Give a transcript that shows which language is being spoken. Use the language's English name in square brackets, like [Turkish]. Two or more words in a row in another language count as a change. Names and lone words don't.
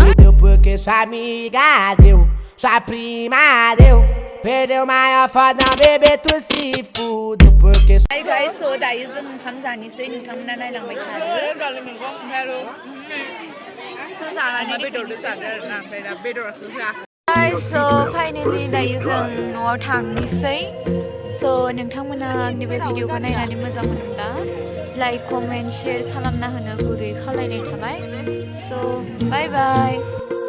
[Portuguese] porque sua amiga deu, sua prima deu, perdeu maior foda, bebê tu se fudeu porque [English] hi guys [Bodo] स' दायो जों ओंखाम जानोसै नोंथांमोना नायलांबाय थादो स' फाइनालि दायो जों न'आव थांनोसै स' नोंथांमोना आंनि बे भिडिअखौ नायनानै मोजां मोनोब्ला [English] like comment share [Bodo] खालामना होनो गुरै खावलायनाय थाबाय स' [English] bye bye